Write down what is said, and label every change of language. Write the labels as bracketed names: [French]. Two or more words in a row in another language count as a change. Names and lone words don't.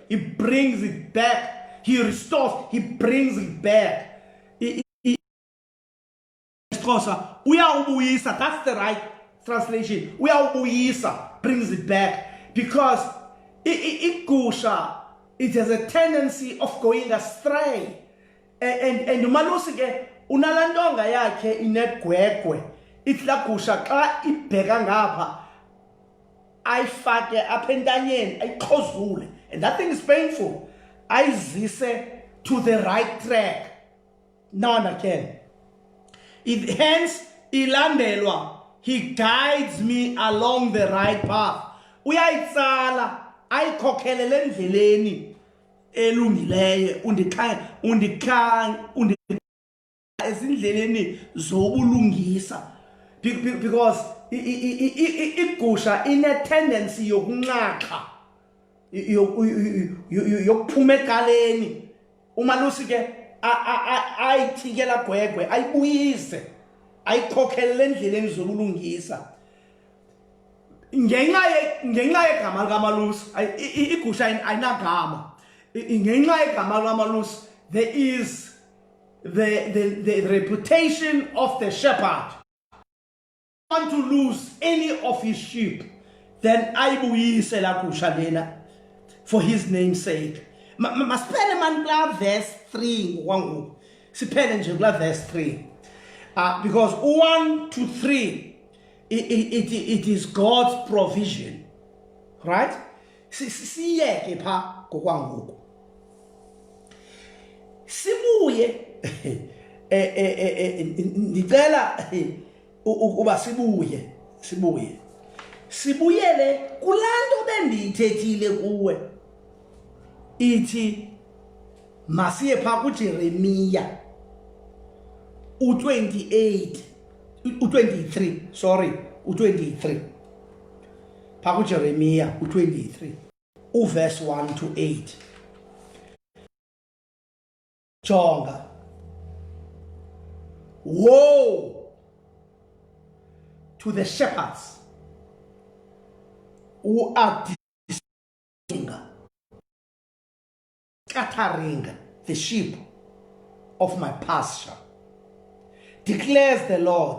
[English] He brings it back. He restores. He brings it back. That's the right translation. Brings it back. Because it has a tendency of going astray. [Xhosa] And umalusike unalandonga yakhe inegwegwe. Itla gusha xa ibheka ngapha ayifake apha entanyeni ayiqhozule, [English] and that thing is painful. [Xhosa] Ayizise [English] to the right track now and again. Hence ilandelwa, he guides me along the right path. [Xhosa] Uyayitsala ayikhokhelele endleleni elungileyo, undikhaya ezindleleni zobulungisa, because igusha ine tendency yokunxaxa, yokuphuma egaleni. Umalusi ke ayithikela gwegwe, ayibuyise, ayikhokhelele endleleni zobulungisa. Ngenxa yegama likaMalusi, igusha ayinagama. Ngenxa yegama likaMalusi, [English] there is the reputation of the shepherd. Want to lose any of his sheep, then [Xhosa] ayibuyise la gusha lena [English] for his name's sake. [Xhosa] Masipele man kula verse 3 ngokwangoku. Siphele nje kula verse 3. [English] Because 1 to 3 it is God's provision. Right? [Xhosa] Siyeke pha ngokwangoku. Sibuye ndicela uba sibuyele kulanto bendiyithethile kuwe, ithi masiye pha kuJeremiya u23 pha kuJeremiya u23 uverse 1 to 8. [English] Jonga, woe to the shepherds who are scattering the sheep of my pasture, declares the Lord.